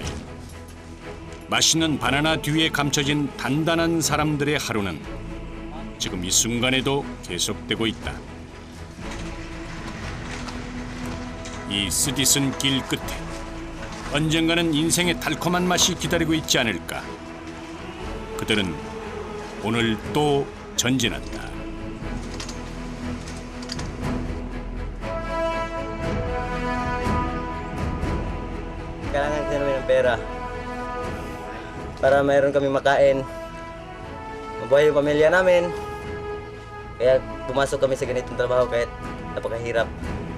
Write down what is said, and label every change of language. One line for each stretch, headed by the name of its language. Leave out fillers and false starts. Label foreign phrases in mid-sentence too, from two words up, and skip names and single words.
Korean: 맛있는 바나나 뒤에 감춰진 단단한 사람들의 하루는 지금 이 순간에도 계속되고 있다. 이 쓰디쓴 길 끝에 언젠가는 인생의 달콤한 맛이 기다리고 있지 않을까. 그들은 오늘 또 전진한다.
Filipino: Kailangan din namin ng pera para mayroon kami makain. Mabuhay yung pamilya namin. Kaya pumasok kami sa ganitong trabaho kahit napakahirap.